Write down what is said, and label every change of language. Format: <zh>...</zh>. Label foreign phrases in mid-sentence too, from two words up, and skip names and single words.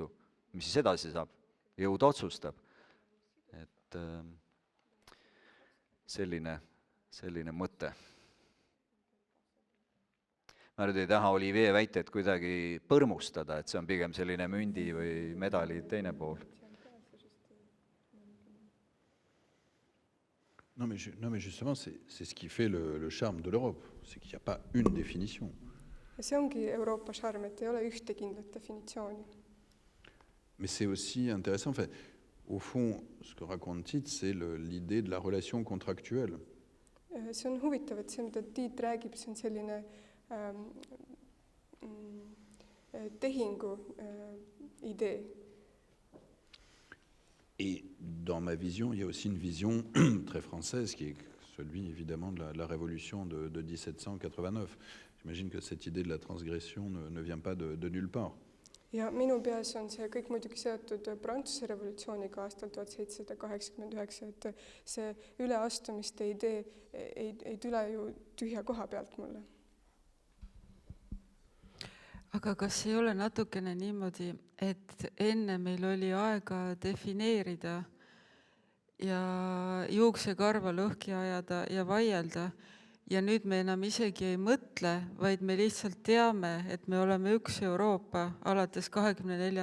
<et>Mis siis edasi saab? Jõud otsustab. Et selline mõte. Ma nüüd ei taha Olivier väiteid kuidagi põrmustada, et see on pigem selline mündi või medali teine pool.</et> <fr>Non mais justement, c'est ce qui fait le charme de l'Europe, c'est qu'il n'y a pas une définition.</fr> <et>Ja see ongi Euroopa charm, et ei ole ühte kindlat definitsiooni.</et> <fr>Mais c'est aussi intéressant, enfin, au fond, ce que raconte Tiit, c'est l'idée de la relation contractuelle.</fr> <et>See on huvitav, et see, mida Tiit räägib, see on selline tehingu idee.</et> <fr>Et dans ma vision, il y a aussi une vision très française qui est celui évidemment de la révolution de 1789. J'imagine que cette idée de la transgression ne vient pas de nulle part.</fr> <et>Ja minu peas on see kõik muidugi seotud Prantsuse revolutsiooniga aastal 1789, et see üleastumiste idee ei tule ju tühja koha pealt mulle. Aga kas ei ole natukene niimoodi, et enne meil oli aega defineerida ja juuksekarva lõhki ajada ja vaielda ja nüüd me enam isegi ei mõtle, vaid me lihtsalt teame, et me oleme üks Euroopa alates 24.</et>